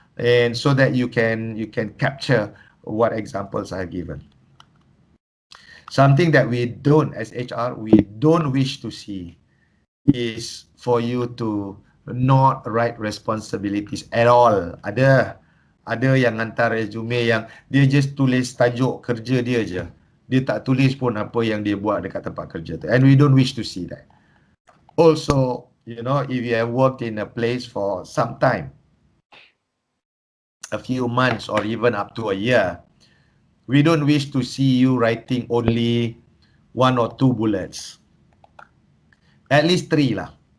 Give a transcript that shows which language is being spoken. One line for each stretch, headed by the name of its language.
English: And so that you can capture what examples I've given. Something that we don't, as HR, we don't wish to see is for you to not write responsibilities at all.
Malay: Ada yang hantar resume yang dia just tulis tajuk kerja dia je. Dia tak tulis pun apa yang dia buat dekat tempat kerja tu.
English: And we don't wish to see that. Also, if you have worked in a place for some time, a few months or even up to a year, we don't wish to see you writing only 1 or 2 bullets. At least 3 lah.